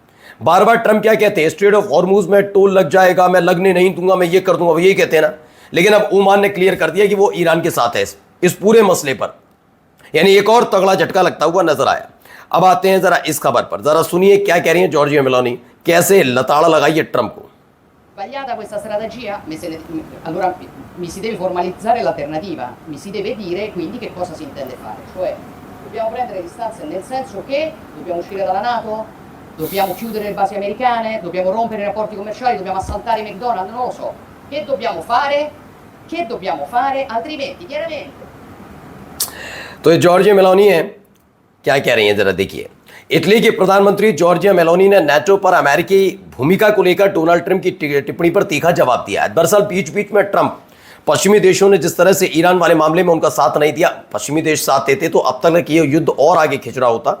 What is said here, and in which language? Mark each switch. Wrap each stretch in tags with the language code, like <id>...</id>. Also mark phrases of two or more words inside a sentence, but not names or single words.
<hi>बार बार ट्रंप क्या कहते हैं, स्ट्रेट ऑफ हॉर्मुज में टोल लग जाएगा, मैं लगने नहीं दूंगा, मैं ये कर दूंगा, वो यही कहते हैं ना। लेकिन अब ओमान ने क्लियर कर दिया कि वो ईरान के साथ है इस पूरे मसले पर। यानी एक और तगड़ा झटका लगता हुआ नजर आया। अब आते हैं जरा इस खबर पर, जरा सुनिए क्या कह रही है जॉर्जिया मेलोनी, कैसे लताड़ा लगाई है ट्रंप को।</hi> <it>Sbagliata questa strategia, allora mi si deve formalizzare l'alternativa, mi si deve dire quindi che cosa si intende fare, cioè dobbiamo prendere distanze nel senso che dobbiamo uscire dalla NATO, dobbiamo chiudere le basi americane, dobbiamo rompere i rapporti commerciali, dobbiamo assaltare i McDonald's, non lo so, che dobbiamo fare? Che dobbiamo fare? Altrimenti chiaramente।</it> <hi>तो ये जॉर्जिया मेलोनी है, क्या कह रही हैं जरा देखिए। इटली के प्रधानमंत्री जॉर्जिया मेलोनी ने नाटो पर अमेरिकी भूमिका को लेकर डोनाल्ड ट्रंप की टिप्पणी पर तीखा जवाब दिया है। दरअसल बीच बीच में ट्रंप पश्चिमी देशों ने जिस तरह से ईरान वाले मामले में उनका साथ नहीं दिया, पश्चिमी देश साथ देते तो अब तक ये युद्ध और आगे खिंच रहा होता।</hi>